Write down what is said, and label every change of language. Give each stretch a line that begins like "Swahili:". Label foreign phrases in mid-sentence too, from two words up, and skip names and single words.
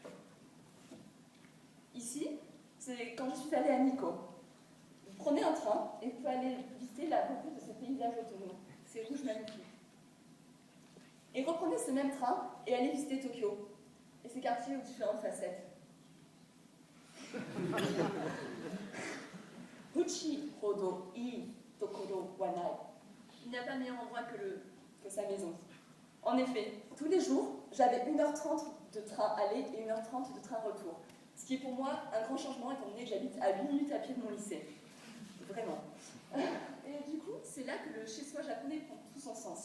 French: Ici, c'est quand je suis allée à Nikko. Vous prenez un train et vous pouvez aller visiter la beauté de ce paysage autonome. C'est rouge magnifique. Et reprenez ce même train et allez visiter Tokyo et ses quartiers aux différentes facettes.
Japanese: 家ほどいいところはない.
French: Il n'y a pas meilleur endroit que sa maison. En effet, tous les jours, j'avais 1h30 de train aller et 1h30 de train retour. Ce qui est pour moi un grand changement étant donné que j'habite à 8 minutes à pied de mon lycée. Vraiment. Et du coup, c'est là que le chez-soi japonais prend tout son sens.